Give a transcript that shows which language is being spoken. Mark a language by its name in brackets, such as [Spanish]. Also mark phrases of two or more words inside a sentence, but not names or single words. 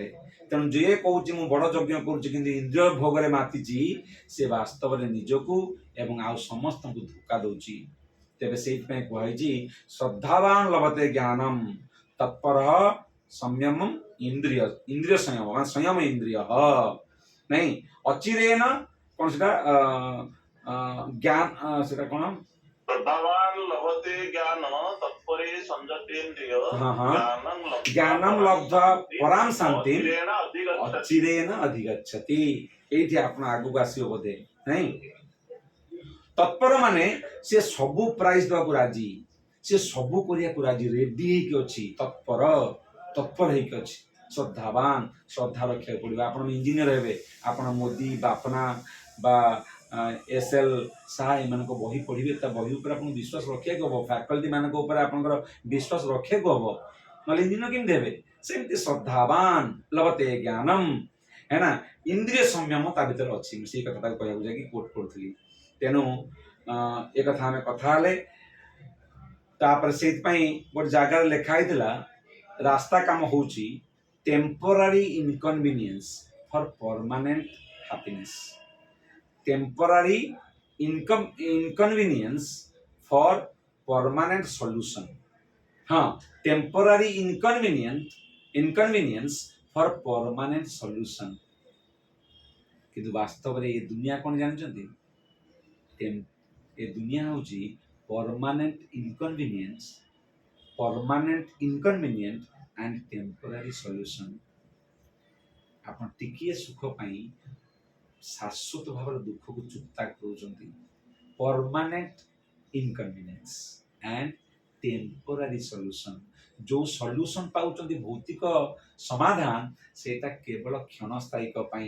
[Odia] ତେଣୁ ଯିଏ କହୁଛି ମୁଁ ବଡ ଯଜ୍ଞ କରୁଛି କିନ୍ତୁ ଇନ୍ଦ୍ରିୟ ଭୋଗରେ ମାତିଛି ସେ ବାସ୍ତବରେ ନିଜକୁ ଏବଂ ଆଉ ସମସ୍ତଙ୍କୁ ଧୋକା ଦଉଛି। ତେବେ ସେଇଥିପାଇଁ କୁହାଯାଇଛି [Sanskrit] ଶ୍ରଦ୍ଧାବାନ ଲଭତେ ଜ୍ଞାନମ ତତ୍ପର ସଂୟମ ଇନ୍ଦ୍ରିୟ [Odia] ଇନ୍ଦ୍ରିୟ ସଂୟମ ମାନେ ସଂୟମ ଇନ୍ଦ୍ରିୟ ନାଇଁ ଅଚିରେନ କଣ ସେଟା ଜ୍ଞାନ ସେଟା କଣ [Sanskrit] श्रद्धावान लभते ज्ञान तत्परे संयतेन्द्रिय [Hindi] हाँ हाँ [Sanskrit] ज्ञानं लब्ध्वा परां शांति अचिरेण अधिगच्छति। ଅଚିରେନ ଅଧିଗच्छति। [Odia] ଏଇଠି ଆପଣ ଆଗକୁ ଆସିବ ବୋଧେ ନାଇଁ। ତତ୍ପର ମାନେ ସେ ସବୁ ପ୍ରାଇଜ ଦେବାକୁ ରାଜି, ସେ ସବୁ କରିବାକୁ ରାଜି, ରେଡି ହେଇକି ଅଛି। ତତ୍ପର ହେଇକି ଅଛି। ଶ୍ରଦ୍ଧାବାନ, ଶ୍ରଦ୍ଧା ରଖିବାକୁ ପଡିବ। ଆପଣ ଇଞ୍ଜିନିୟର ହେବେ, ଆପଣ ମୋଦି ବାପନା ବା ଏସ୍ଏଲ୍ ସାହା ଏମାନଙ୍କ ବହି ପଢିବେ, ତା ବହି ଉପରେ ଆପଣଙ୍କୁ ବିଶ୍ୱାସ ରଖିବାକୁ ହବ, ଫ୍ୟାକଲ୍ଟି ମାନଙ୍କ ଉପରେ ଆପଣଙ୍କର ବିଶ୍ୱାସ ରଖିବାକୁ ହବ, ନହେଲେ ଇଞ୍ଜିନିୟର କେମିତି ହେବେ? ସେମିତି [Sanskrit] ଶ୍ରଦ୍ଧାବାନ ଲଭତେ ଜ୍ଞାନମ [Hindi] है ना, [Odia] ଇନ୍ଦ୍ରିୟ ସଂଯମ ତା ଭିତରେ ଅଛି। ମୁଁ ସେଇ କଥାଟାକୁ କହିବାକୁ ଯାଇକି କୋଟ୍ କରୁଥିଲି। ତେଣୁ ଏ କଥା ଆମେ କଥା ହେଲେ ତାପରେ ସେଇଥିପାଇଁ ଗୋଟେ ଜାଗାରେ ଲେଖା ହେଇଥିଲା ରାସ୍ତା କାମ ହଉଛି [English] temporary inconvenience for permanent happiness. ଟେମ୍ପୋରାରୀ inconvenience for permanent solution। हाँ, temporary inconvenience for permanent solution। [Odia] କିନ୍ତୁ ବାସ୍ତବରେ ଏ ଦୁନିଆ କଣ ଜାଣିଛନ୍ତି? ଏ ଦୁନିଆ ହଉଛି [English] permanent inconvenience and temporary solution। [Odia] ଆପଣ ଟିକିଏ ସୁଖ ପାଇଁ ଶାଶ୍ୱତ ଭାବରେ ଦୁଃଖକୁ ଚୁକ୍ତା କରୁଛନ୍ତି। [English] permanent inconvenience and temporary solution. [Odia] ଯୋଉ ସଲ୍ୟୁସନ ପାଉଛନ୍ତି ଭୌତିକ ସମାଧାନ ସେଇଟା କେବଳ କ୍ଷଣସ୍ଥାୟିକ ପାଇଁ।